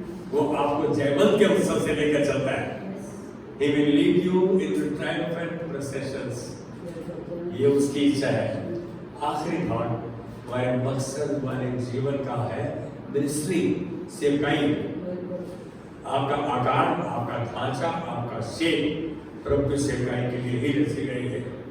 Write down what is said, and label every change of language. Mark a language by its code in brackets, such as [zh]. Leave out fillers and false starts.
[hi] वो आपको जयवंत के अवसर से लेकर चलता है। [en] He will lead you into triumphant processions। [hi] ये उसकी इच्छा है। आखिरी भाग हमारे मकसद हमारे जीवन का है मिनिस्ट्री, सेवकाई। आपका आकार, आपका ढांचा, आपका शेप प्रभु की सेवकाई के लिए ही रची गई है।